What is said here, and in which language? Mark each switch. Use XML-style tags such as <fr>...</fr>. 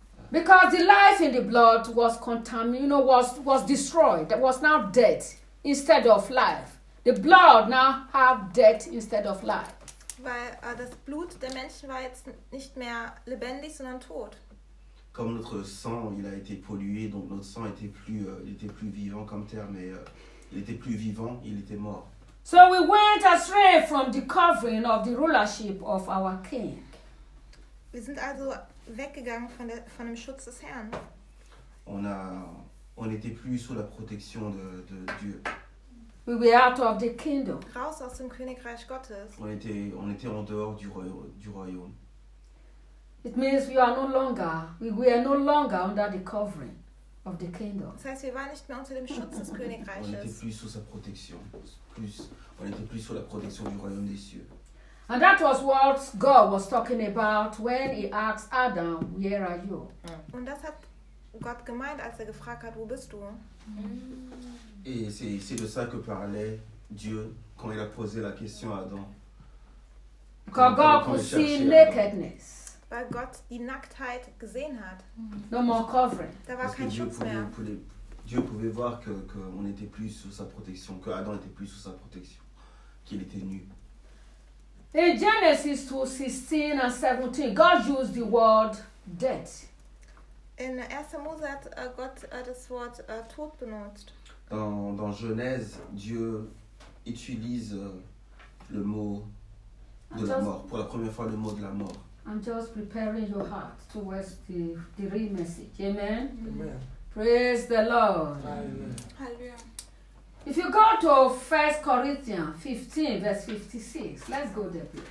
<en>Because the life in the blood was contaminated, you know, was destroyed. That was now death instead of life. The blood now have death instead of life.</en> <de>Weil das Blut der Menschen war jetzt nicht mehr lebendig, sondern tot.</de> <fr>Comme notre sang, il a été pollué, donc notre sang était plus vivant comme terre, mais il était plus vivant, il était mort.</fr> <en>So we went astray from the covering of the rulership of our king.</en> <de>Wir sind also weggegangen von dem Schutz des Herrn.</de> <fr>On était plus sous la protection de Dieu.</fr> <en>We were out of the kingdom.</en> <de>Raus aus dem Königreich Gottes.</de> <fr>On était en dehors du royaume.</fr> <en>It means we were no longer under the covering of the kingdom.</en> <de>Das heißt, wir waren nicht mehr unter dem Schutz des Königreiches.</de> <fr>On était plus sous sa protection. On était plus sous la protection du royaume des cieux.</fr> <en>And that was what God was talking about when he asked Adam, "Where are you?"</en> <de>Und das hat Gott gemeint, als er gefragt hat, wo bist du?</de> <fr>Et c'est de ça que parlait Dieu quand il a posé la question à Adam.</fr> <en>Because God could see nakedness.</en> <de>Weil Gott die Nacktheit gesehen hat.</de> <en>No more covering.</en> <de>Da war kein Schutz mehr.</de> <fr>Dieu pouvait voir que on était plus sous sa protection, que Adam était plus sous sa protection, qu'il était nu.</fr> <en>In Genesis 2:16 and 17, God used the word death.</en> <de>In 1. Mose hat Gott das Wort Tod benutzt.</de> <fr>Dans Genèse, Dieu utilise le mot de la mort, pour la première fois le mot de la mort.</fr> <en>I'm just preparing your heart towards the real message. Amen? Amen. Praise the Lord. Amen. If you go to 1 Corinthians 15, verse 56, let's go there, please.</en>